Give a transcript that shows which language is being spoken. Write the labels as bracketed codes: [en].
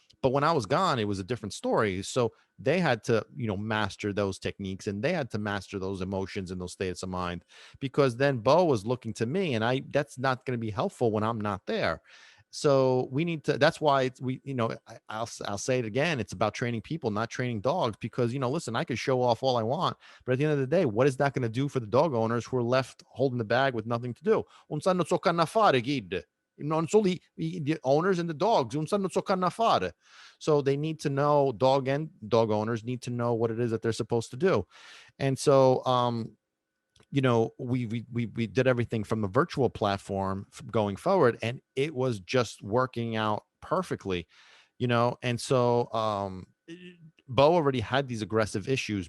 [en] But when I was gone, it was a different story. So they had to, master those techniques, and they had to master those emotions and those states of mind, because then Bo was looking to me, and that's not going to be helpful when I'm not there. So we need to, that's why I'll say it again. It's about training people, not training dogs, because, listen, I could show off all I want, but at the end of the day, what is that going to do for the dog owners who are left holding the bag with nothing to do? [it] Non sanno ciò che hanno a fare, [en] kid. [it] Non solo [en] the owners and the dogs, [it] non sanno ciò che hanno a fare. [en] So they need to know, dog and dog owners need to know what it is that they're supposed to do. And so, we did everything from the virtual platform going forward, and it was just working out perfectly. And so, Bo already had these aggressive issues.